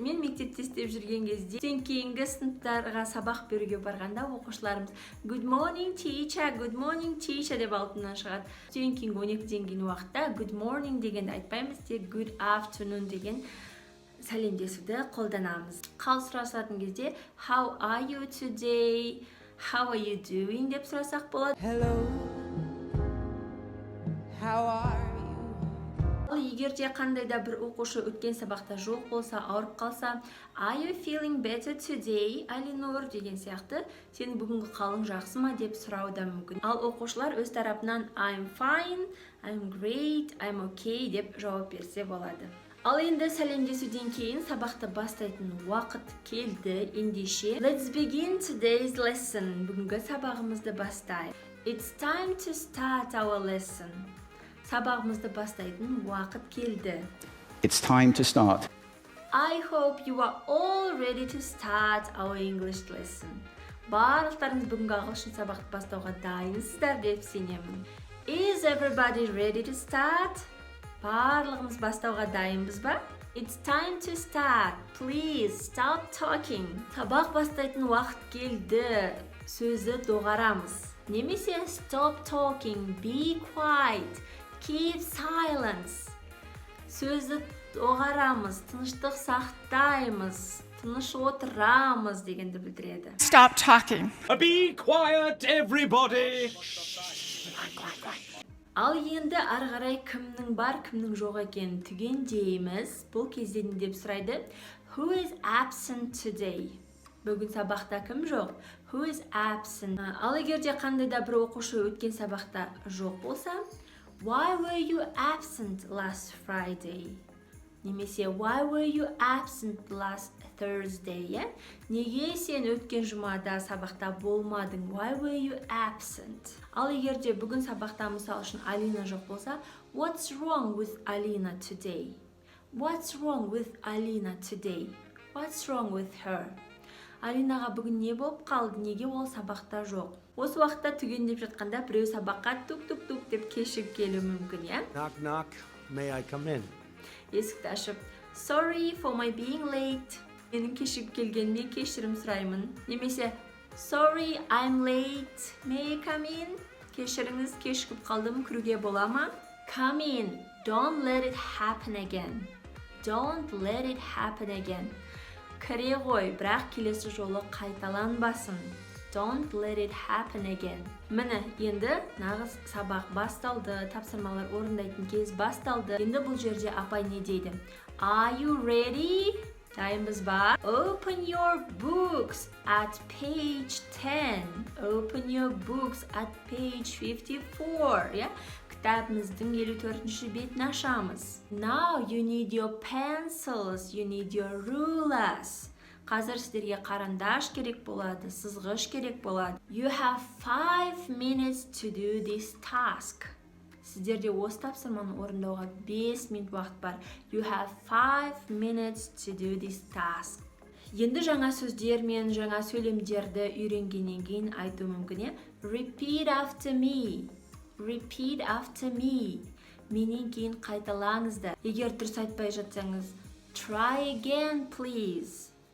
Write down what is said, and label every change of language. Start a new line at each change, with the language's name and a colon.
Kazakh: Мен мектепте істеп жүрген кезде түстен кейінгі сыныптарға сабақ беруге барғанда оқушыларымыз
English: good morning teacher
Kazakh: деп алдынан шығады. Түстен кейінгі 12-ден кейін уақытта
English: good morning
Kazakh: дегенді айтпаймыз, тек
English: good afternoon
Kazakh: деген сәлемдесуді қолданамыз. Қал сұрасатын кезде
English: how are you today, how are you doing
Kazakh: деп сұрасақ болады.
English: Hello, how are you?
Kazakh: Егер де қандай да бір оқушы өткен сабақта жоқ болса, ауырып қалса,
English: are you feeling better today,
Kazakh: Алинур деген сияқты, сенің бүгінгі қалың жақсы ма деп сұрауы да мүмкін. Ал оқушылар өз тарапынан
English: I'm fine, I'm great, I'm okay
Kazakh: деп жауап берсе болады. Ал енді сәлемдесуден кейін сабақты бастайтын уақыт келді. Ендеше
English: let's begin today's lesson.
Kazakh: Бүгінгі сабағымызды бастайық.
English: It's time to start our lesson. Сабағымызды бастайтын уақыт келді. It's time to start. I hope you are all ready to start our English lesson.
Kazakh: Барлықтарыңыз бүгінгі ағылшын сабақты бастауға дайынсыздар деп сенемін.
English: Is everybody ready to start?
Kazakh: Барлығымыз бастауға дайынбыз ба?
English: It's time to start. Please stop talking.
Kazakh: Сабақ бастайтын уақыт келді. Сөзді доғарамыз. Немесе
English: stop talking, be quiet, keep silence.
Kazakh: Сөзді доғарамыз, тыныштық сақтаймыз, тыныш отырамыз дегенді білдіреді.
English: Stop talking. Be quiet, everybody!
Kazakh: Ал енді ары қарай кімнің бар, кімнің жоқ екенін түгендейміз. Бұл кезде не деп сұрайды?
English: Who is absent today?
Kazakh: Бүгін сабақта кім жоқ?
English: Who is absent?
Kazakh: Ал егер де қандай да бір оқушы өткен сабақта жоқ болса,
English: why were you absent last Friday? Немесе why were you absent last Thursday?
Kazakh: Неге сен өткен жұмада сабақта болмадың?
English: Why were you absent?
Kazakh: Ал егер де бүгін сабақта мысал үшін Алина жоқ болса,
English: what's wrong with Alina today? What's wrong with Alina today? What's wrong with her?
Kazakh: Алинаға бүгін не болып қалды? Неге ол сабақта жоқ? Осы уақытта түгендеп жатқанда біреу сабаққа тук-тук-тук деп кешігіп келуі мүмкін,
English: Knock, knock. May I come in?
Kazakh: Есікті ашып,
English: sorry for my being late.
Kazakh: Менің кешігіп келгеніме кешірім сұраймын. Немесе
English: sorry, I'm late. May I come in?
Kazakh: Кешіріңіз, кешігіп қалдым, кіруге бола ма?
English: Come in. Don't let it happen again. Don't let it happen again.
Kazakh: Кіре ғой, бірақ келесі жолы қайталанбасын.
English: Don't let it happen again.
Kazakh: Міне, енді нағыз сабақ басталды, тапсырмалар орындайтын кез басталды. Енді бұл жерде апай не дейді?
English: Are you ready?
Kazakh: Дайынбыз ба?
English: Open your books at page 10. Open your books at page 54. Yeah?
Kazakh: Кітабымыздың 54-ші бетін ашамыз.
English: Now you need your pencils, you need your rulers.
Kazakh: Қазір сіздерге қарандаш керек болады, сызғыш керек болады.
English: You have 5 minutes to do this task.
Kazakh: Сіздерде осы тапсырманы орындауға 5 минут уақыт бар.
English: You have 5 minutes to do this task.
Kazakh: Енді жаңа сөздер мен жаңа сөйлемдерді үйренгеннен кейін айту мүмкін.
English: Repeat after me. Repeat after me.
Kazakh: Менен кейін қайталаңыздар. Егер дұрыс айтпай жатсаңыз,
English: try again, please.